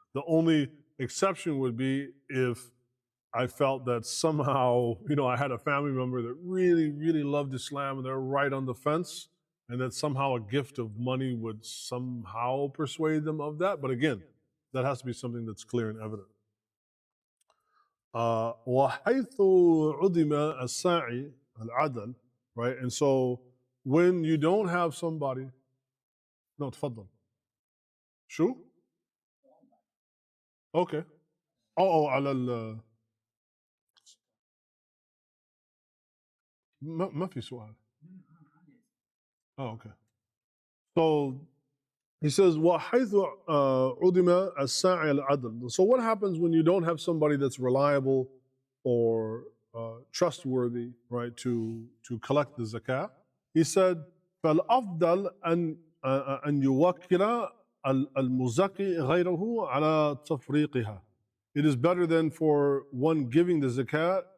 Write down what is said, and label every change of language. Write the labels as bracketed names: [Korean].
[English] The only exception would be if I felt that somehow, I had a family member that really, really loved Islam and they're right on the fence, and that somehow a gift of money would somehow persuade them of that. But again, that has to be something that's clear and evident. [Arabic] وحيث عدم الساعي العدل, right? [English] And so when you don't have somebody, no, [Arabic] تفضل. شو؟ Okay. على ال ما في سؤال. Okay. [English] So he says, [Arabic] وحيث عدم الساعي العدل. [English] So what happens when you don't have somebody that's reliable or trustworthy, right, to collect the zakah? He said, [Arabic] فالأفضل أن يوكل المزكي غيره على تفريقها. [English] It is better than for one giving the zakat